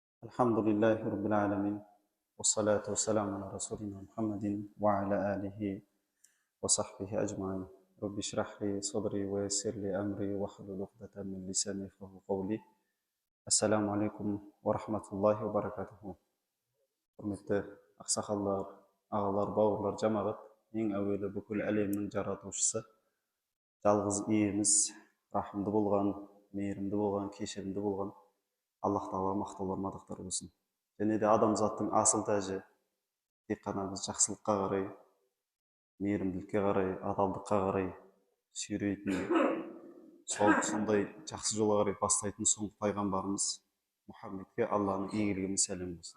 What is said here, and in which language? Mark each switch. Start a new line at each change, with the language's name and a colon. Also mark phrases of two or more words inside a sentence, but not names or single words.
Arabic: الحمد لله رب العالمين والصلاة والسلام على رسولنا محمد وعلى آله وصحبه أجمعين. رب اشرح لي صدري ويسر لي أمري واحلل عقدة من لساني يفقهوا قولي. السلام عليكم ورحمة الله وبركاته.
Kazakh: Құрметті ақсақалдар, ағалар, бауырлар, жамағат, ең әуелі бүкіл әлемнің жаратушысы, жалғыз иеміз, рахымды болған, мейірімді болған, кешірімді болған Аллах Тағала мақтаулар мадақтар болсын. Және де адамзаттың асыл тәжі тек қана біз жақсылыққа қарай, мейірімділікке қарай, адалдыққа қарай сүйрейтін, сондай жақсы жолға қарай бастайтын соңғы пайғамбарымыз Мұхаммедке Алланың игілігі мен сәлемі болсын.